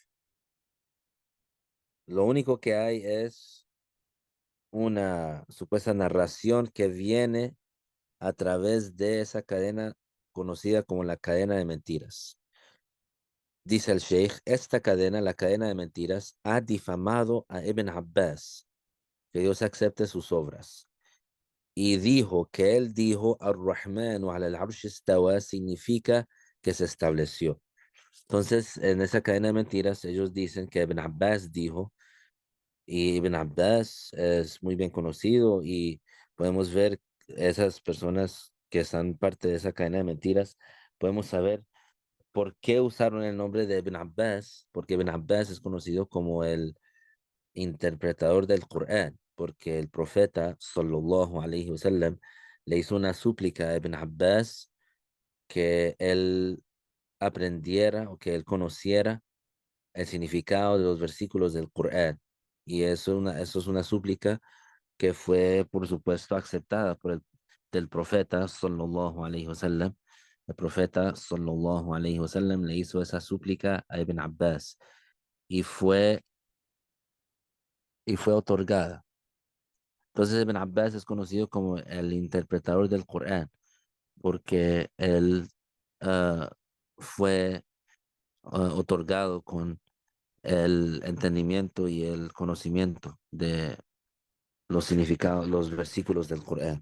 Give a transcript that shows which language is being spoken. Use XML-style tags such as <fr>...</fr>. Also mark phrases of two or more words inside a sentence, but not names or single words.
<es>Lo único que hay es una supuesta narración que viene a través de esa cadena conocida como la cadena de mentiras. Dice el Sheikh, esta cadena, la cadena de mentiras, ha difamado a Ibn Abbas, que Dios acepte sus obras. Y dijo que él dijo,</es> <ar>الرحمن على العرش استوى,</ar> <es>significa que se estableció. Entonces, en esa cadena de mentiras, ellos dicen que Ibn Abbas dijo, y Ibn Abbas es muy bien conocido y podemos ver esas personas que están parte de esa cadena de mentiras, podemos saber por qué usaron el nombre de Ibn Abbas, porque Ibn Abbas es conocido como el interpretador del Corán, porque el profeta,</es> <ar>صلى الله عليه وسلم,</ar> <es>le hizo una súplica a Ibn Abbas que él aprendiera o que él conociera el significado de los versículos del Corán. Y eso es una súplica que fue, por supuesto, aceptada por del profeta,</es> <ar>صلى الله عليه وسلم.</ar> <es>El profeta,</es> <ar>صلى الله عليه وسلم,</ar> <es>le hizo esa súplica a Ibn Abbas y fue, y fue otorgada. Entonces, Ibn Abbas es conocido como el interpretador del Corán, porque él ah, fue otorgado con el entendimiento y el conocimiento de los significados, los versículos del Corán.</es>